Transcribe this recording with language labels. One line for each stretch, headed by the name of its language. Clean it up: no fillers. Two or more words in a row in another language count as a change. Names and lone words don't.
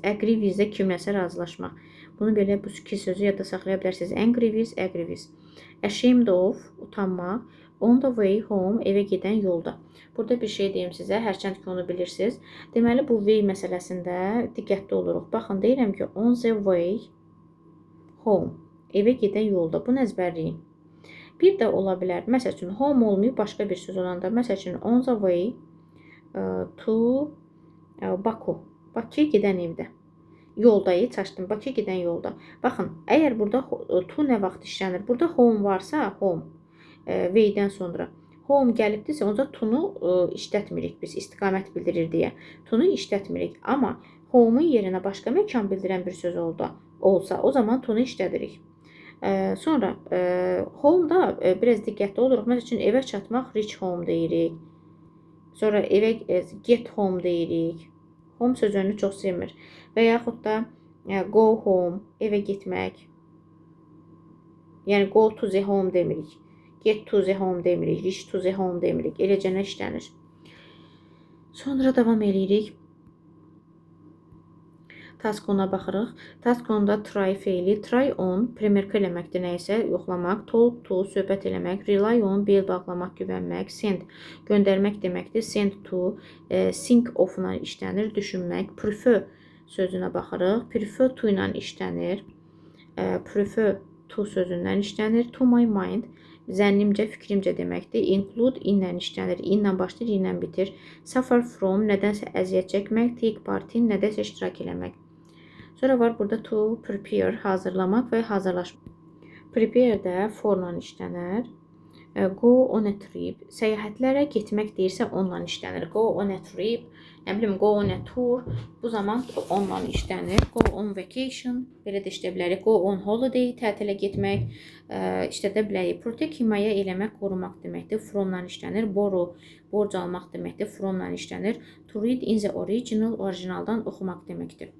English: Agree with
Azerbaijani: də kimləsə razılaşmaq. Bunu belə bu iki sözü yadda saxlaya bilərsiniz.
English: Angry with, agree with. Ashamed of,
Azerbaijani: utanmaq.
English: On the way home,
Azerbaijani: evə gedən yolda. Burada bir şey deyim sizə, hərçənd ki onu bilirsiniz. Deməli, bu way məsələsində diqqətli oluruq. Baxın, deyirəm ki,
English: on the way home,
Azerbaijani: evə gedən yolda. Bunu əzbərləyin. Bir də ola bilər, məsəl üçün, home olmayıb başqa bir söz olanda. Məsəl üçün,
English: on the way to Baku.
Azerbaijani: Bakıya gedən evdə. Yoldayı çaşdım, Bakıya gedən yolda. Baxın, əgər burada to nə vaxt işlənir? Burada home varsa, home. Way-dən sonra home gəlibdirsə, onda to-nu işlətmirik biz, istiqamət bildirir deyə. To-nu işlətmirik, amma home-un yerinə başqa məkan bildirən bir söz olsa, o zaman to-nu işlədirik. Sonra home-da biraz diqqətli oluruq. Məsəl üçün, evə çatmaq
English: reach home
Azerbaijani: deyirik. Sonra evə
English: get home
Azerbaijani: deyirik. Home sözünü çox sevmir. Və yaxud da
English: go home,
Azerbaijani: evə getmək. Yəni
English: go to the home
Azerbaijani: demirik.
English: Get to the home
Azerbaijani: demirik,
English: reach to the home
Azerbaijani: demirik. Eləcə nə işlənir. Sonra davam edirik. Task ona baxırıq. Task onda try feili,
English: try on
Azerbaijani: premerka eləməkdir, nəyisə yoxlamaq,
English: talk to
Azerbaijani: söhbət eləmək,
English: rely on
Azerbaijani: bel bağlamaq, güvənmək, send göndərmək deməkdir,
English: send to think of-
Azerbaijani: la işlənir, düşünmək, prefer sözünə baxırıq.
English: Prefer to
Azerbaijani: ilə işlənir.
English: Prefer to
Azerbaijani: sözündən işlənir.
English: To my mind
Azerbaijani: zənnimcə, fikrimcə deməkdir. Include ilə işlənir. İnlə başlayır, ilə bitir.
English: Suffer from
Azerbaijani: nədənsə əziyyət çəkmək.
English: Take part in
Azerbaijani: nədənsə iştirak eləmək. Sonra var burada
English: to prepare
Azerbaijani: hazırlamaq və hazırlaşmaq. Prepare də for-la işlənir.
English: Go on a trip
Azerbaijani: səyahətlərə getmək deyirsə onunla işlənir.
English: Go on a trip,
Azerbaijani: nə bilim,
English: go on a tour
Azerbaijani: bu zaman onunla işlənir.
English: Go on vacation
Azerbaijani: belə də işləyə bilərik.
English: Go on holiday
Azerbaijani: tətilə getmək işlədə bilərik. Protect himayə eləmək, qorumaq deməkdir. From-la işlənir. Borrow borc almaq deməkdir. From-la işlənir.
English: To read in the original
Azerbaijani: orijinaldan oxumaq deməkdir.